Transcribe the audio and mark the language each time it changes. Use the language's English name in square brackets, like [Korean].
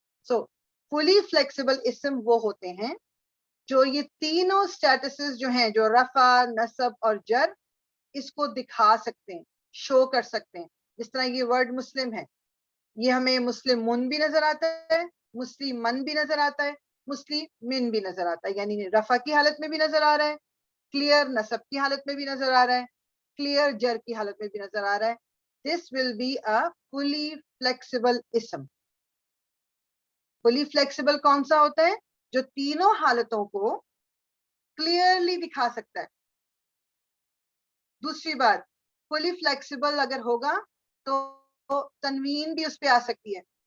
[Urdu] سو فلی flexible اسم وہ ہوتے ہیں جو یہ تینوں اسٹیٹسز جو ہیں, جو رفع نصب اور جر, اس کو دکھا سکتے ہیں, شو کر سکتے ہیں. جس طرح یہ ورڈ مسلم ہے, یہ ہمیں مسلمون بھی نظر آتا ہے, مسلمن بھی نظر آتا ہے, مسلمین بھی نظر آتا ہے. یعنی رفع کی حالت میں بھی نظر آ رہا ہے, کلیئر نصب کی حالت میں بھی نظر آ رہا ہے, کلیئر جر کی حالت میں بھی نظر آ رہا ہے. [English] This will be a fully flexible ism. [Urdu] fully flexible کون سا ہوتا ہے, جو تینوں حالتوں کو کلیئرلی دکھا سکتا ہے. دوسری بات, fully flexible اگر ہوگا تو تنوین بھی اس پہ آ سکتی ہے.